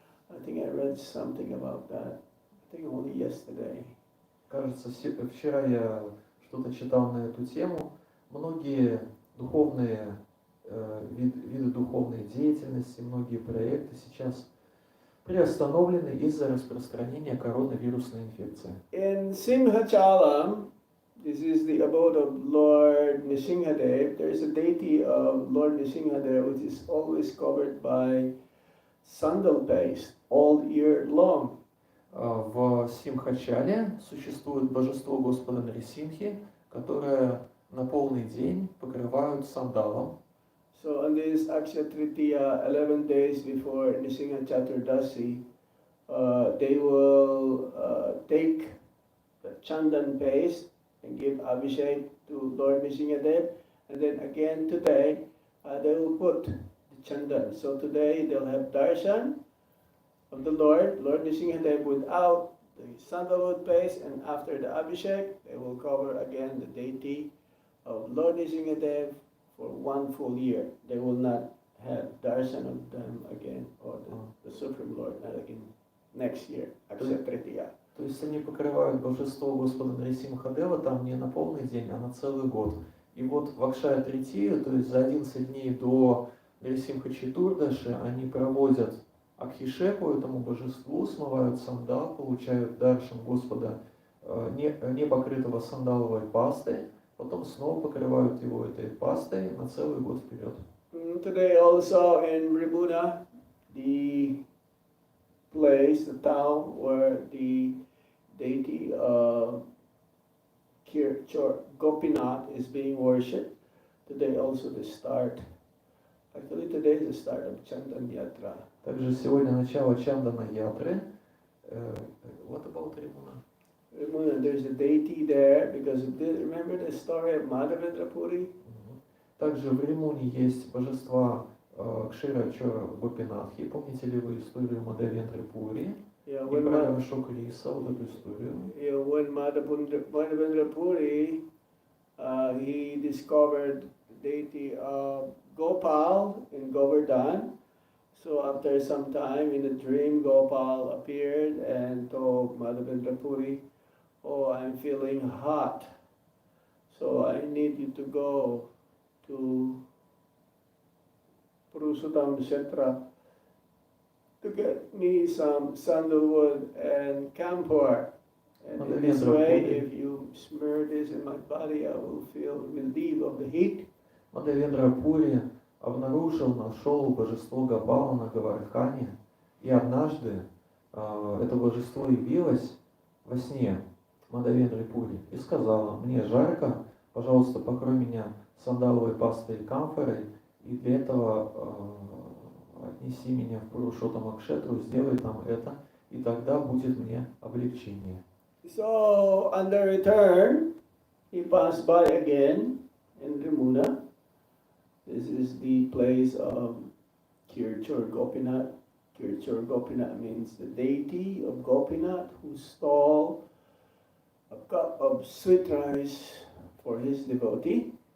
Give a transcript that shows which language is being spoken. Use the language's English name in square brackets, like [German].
[English] I think I read something about that. I think only yesterday. [Russian] Кажется, вчера я что-то читал на эту тему. Многие духовные виды духовной деятельности, многие проекты сейчас приостановлены из-за распространения коронавирусной инфекции. [English] In Simhachalam, this is the abode of Lord Nrsimhadev. There is a deity of Lord Nrsimhadev which is always covered by sandal paste all year long. [Russian] В Симхачале существует божество Господа Нарисимхи, которое на полный день покрывают сандалом. [English] So on this Akshaya Tritiya, 11 days before Nrsimha Chaturdasi, they will take the chandan paste and give abhishek to Lord Nrsimhadev, and then again today they will put the chandan. So today they'll have darshan of the Lord Nrsimhadev without the sandalwood paste, and after the abhishek they will cover again the deity of Lord Nrsimhadev for one full year. They will not have darshan of them again, or the Supreme Lord, not again next year, Akshaya Tritiya. [Russian] То есть они покрывают божество Господа Нарисимхадева там не на полный день, а на целый год. И вот в Акшая Тритию, то есть за 11 дней до Нарисимха Четурдаши, они проводят Абхишеку этому божеству, смывают сандал, получают даршан Господа, не покрытого сандаловой пастой, потом снова покрывают его этой пастой на целый год вперед. [English] Today also in Rimuna, the place, the town where the deity of Gopinath is being worshipped, today also the start. Actually today is the start of Chandan Yatra. [Russian] Также сегодня начало Чандана Ятры. [English] What about Римуна? Rimuna, there's a deity there because of this. Remember the story of Madhava-Murari? [Russian] Также в Римуне есть божества Кшира Чора Гопинатхи. Помните ли вы историю Мадавендры Пури? [English] Yeah, [Russian] И про Ашока Риса, вот эту историю. [English] when Madhavendra Puri, he discovered the deity of Gopal in Govardhan. So after some time in a dream, Gopal appeared and told Madhavendra Puri, "Oh, I'm feeling hot, so I need you to go to Purushotam Kshetra to get me some sandalwood and camphor. And in this way, if you smear this in my body, I will feel relief of the heat." [Russian] Мадавендра Пури нашел божество Гопала на Гавардхане, и однажды это божество явилось во сне Мадавендре Пури и сказала: мне жарко, пожалуйста, покрой меня сандаловой пастой и камфорой, и для этого отнеси меня в Пурушоттама Акшетру, сделай там это, и тогда будет мне облегчение. [English] So on the return, he passed by again in Rimuna. This is the place of Kirchur Gopinath. Kirchur Gopinath means the deity of Gopinath who stole a cup of sweet rice for his devotee.